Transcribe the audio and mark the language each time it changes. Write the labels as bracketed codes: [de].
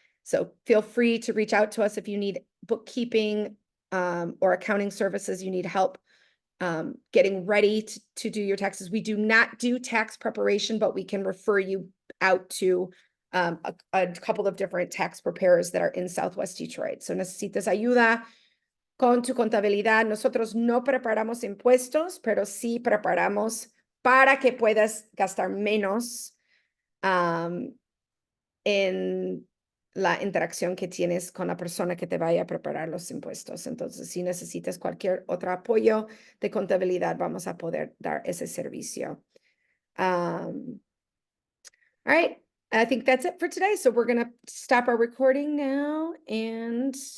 [en] So feel free to reach out to us if you need bookkeeping or accounting services, you need help getting ready to do your taxes. We do not do tax preparation, but we can refer you out to a couple of different tax preparers that are in Southwest Detroit. [es] So necesitas ayuda con tu contabilidad. Nosotros no preparamos impuestos, pero sí preparamos para que puedas gastar menos en la interacción que tienes con la persona que te vaya a preparar los impuestos. Entonces, si necesitas cualquier otro apoyo de contabilidad, vamos a poder dar ese servicio. [en] All right, I think that's it for today. So we're going to stop our recording now and